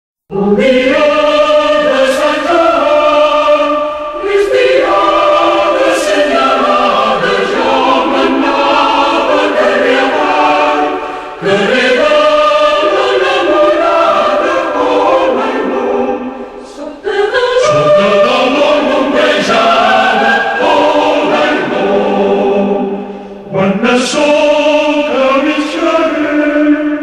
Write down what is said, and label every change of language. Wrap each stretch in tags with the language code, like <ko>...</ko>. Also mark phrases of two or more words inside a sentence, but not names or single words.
<ca>Mirada Santa, cristiana senyalada, jo m'anava carregant l'enamorada,</ca> <en>oh my Lord,</en> <ca>sota de l'olmo ombrejada,</ca> <en>oh my Lord,</en> <ca>quan ne soc a mig carrer,</ca>